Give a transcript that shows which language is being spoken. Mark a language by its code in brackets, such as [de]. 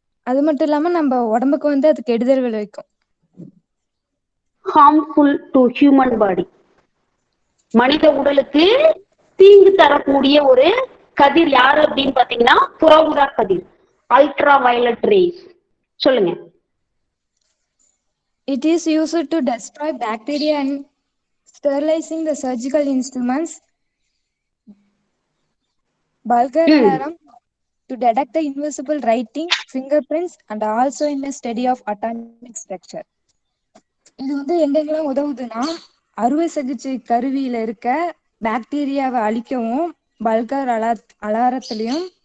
[ta] அது மட்டும் இல்லாம நம்ம உடம்புக்கு வந்து அது கெடுதல் விளைவிக்கும். [en] harmful to human body. [ta] மனித உடலுக்கு தீங்கு தரக்கூடிய ஒரு கதிர் யாரு அப்படின்னு பாத்தீங்கன்னா புற ஊதா கதிர், அல்ட்ரா வயலட் ரேஸ். சொல்லுங்க. [en] It is used to destroy bacteria and sterilizing the surgical instruments. Bulgar alarm to detect the invisible writing, fingerprints and also in the study of atomic structure. [ta] இது வந்து எங்கெங்கெல்லாம் உதவுதுன்னா, அறுவை சிகிச்சை கருவியில இருக்க பாக்டீரியாவை அழிக்கவும் பல்கர் அலாரத்திலையும்,